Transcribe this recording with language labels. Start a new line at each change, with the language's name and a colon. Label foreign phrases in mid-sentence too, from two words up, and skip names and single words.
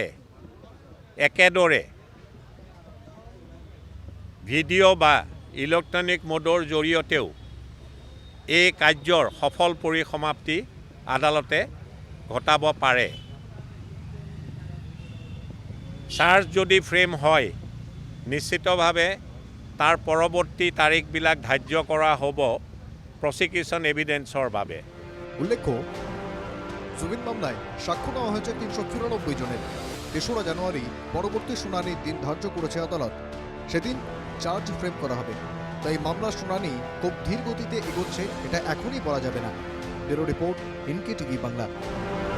Assamese: একেদৰে ভিডিঅ' বা ইলেক্ট্ৰনিক মোডৰ জৰিয়তেও এই কাৰ্যৰ সফল পৰিসমাপ্তি আদালতে ঘটাব পাৰে। চাৰ্জ যদি ফ্ৰেম হয়, নিশ্চিতভাৱে তাৰ পৰৱৰ্তী তাৰিখবিলাক ধাৰ্য কৰা হ'ব
English: prosecution evidence
Assamese: বাবে।
Bangla: উল্লেখ্য, জুবিন মামলায় সাক্ষ্য নেওয়া হয়েছে 394 জনের। 3রা জানুয়ারি পরবর্তী শুনানির দিন ধার্য করেছে আদালত। সেদিন
English: charge frame
Bangla: করা হবে, তাই মামলার শুনানি খুব ধীর গতিতে এগোচ্ছে এটা এখনই বলা যাবে না। ব্যুরো রিপোর্ট, ইনকে টিভি বাংলা।